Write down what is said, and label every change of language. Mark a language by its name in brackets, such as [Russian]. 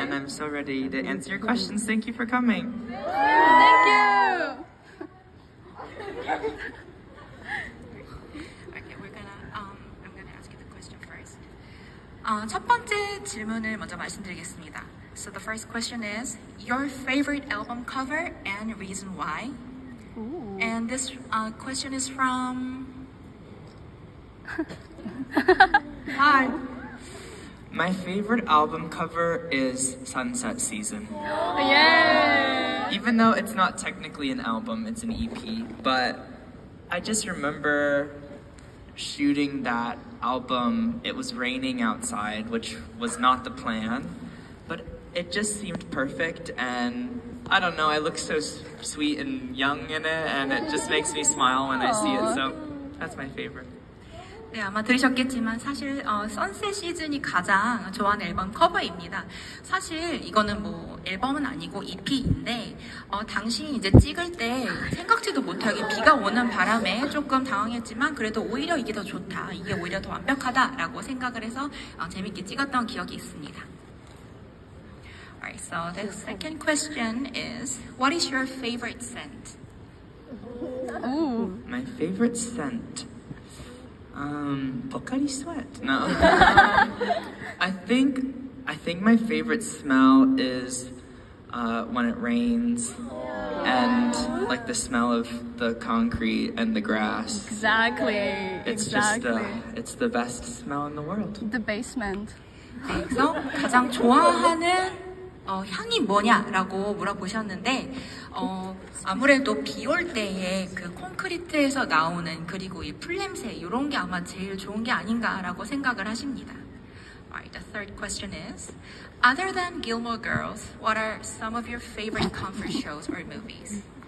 [English] And I'm so ready to answer your questions. Thank you for coming. Thank you. Okay, I'm gonna ask you the question first. [Korean] 첫 번째 질문을 먼저 말씀드리겠습니다. [English] So the first question is your favorite album cover and reason why. Ooh. And this question is from. Hi. My favorite album cover is Sunset Season. Yay. Even though it's not technically an album, it's an EP, but I just remember shooting that album. It was raining outside, which was not the plan, but it just seemed perfect, and I don't know, I look so sweet and young in it, and it just makes me smile when I see it, so that's my favorite. [Korean] 네, 아마 들으셨겠지만 사실 선셋 시즌이 가장 좋아하는 앨범 커버입니다. 사실 이거는 뭐 앨범은 아니고 EP인데 당시 이제 찍을 때 생각지도 못하게 비가 오는 바람에 조금 당황했지만 그래도 오히려 이게 더 좋다, 이게 오히려 더 완벽하다라고 생각을 해서 재밌게 찍었던 기억이 있습니다. [English] Alright, so the second question is, what is your favorite scent? Ooh. My favorite scent? Pocari sweat. No. I think my favorite smell is when it rains and like the smell of the concrete and the grass. Exactly. It's exactly. just it's the best smell in the world. The basement. [Korean] 네, 그래서 가장 좋아하는 향이 뭐냐라고 물어보셨는데 아무래도 비 올 때에 그 콘크리트에서 나오는 그리고 이 풀냄새 이런 게 아마 제일 좋은 게 아닌가라고 생각을 하십니다. [English] Alright, the third question is, other than Gilmore Girls, what are some of your favorite comfort shows or movies?